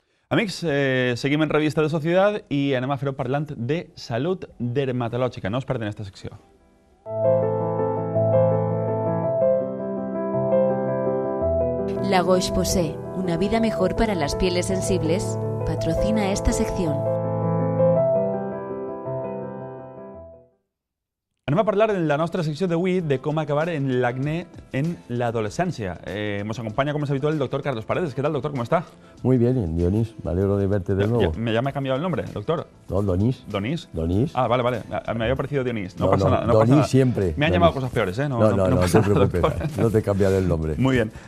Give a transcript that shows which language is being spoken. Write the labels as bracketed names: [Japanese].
[Catalan] Amics, seguim en Revista de Societat i anem a fer-ho parlant de salut dermatològica. No us perdin esta secció. [Spanish] La Roche-Posay, una vida mejor para las pieles sensibles, patrocina esta sección. [Catalan] Anem a parlar en la nostra secció d'avui de com acabar en l'acné en l'adolescència. [Spanish] Nos acompaña, como es habitual, el doctor Carlos Paredes. ¿Qué tal, doctor? ¿Cómo está? Muy bien, Dionís. Me alegro de verte de nuevo. Ya me he cambiado el nombre, doctor. No, Donís. ¿Donís? Donís. Ah, vale, vale. Me había parecido Dionís. No pasa nada. No, Donís siempre. Me han llamado cosas peores, ¿eh? No te preocupes. No te cambiaré el nombre. Muy bien.